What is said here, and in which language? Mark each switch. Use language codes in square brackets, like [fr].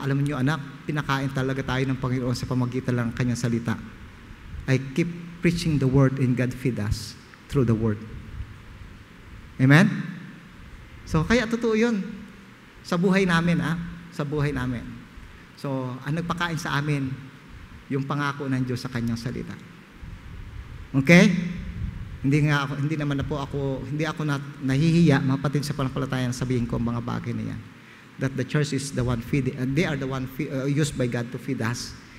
[tl] Alam niyo anak, pinakain talaga tayo ng Panginoon sa pamagitan ng kanyang salita. [en] I keep preaching the word and God feed us through the word. [tl] Amen? So, kaya totoo yun. Sa buhay namin, sa buhay namin. So, ang nagpakain sa amin, yung pangako ng Diyos sa kanyang salita. Okay? Hindi naman na po ako, hindi ako nahihiya, mapatid sa panampalataya na sabihin ko ang mga bagay na yan. [en] That the church is the one feeding, they are the one used by God to feed us.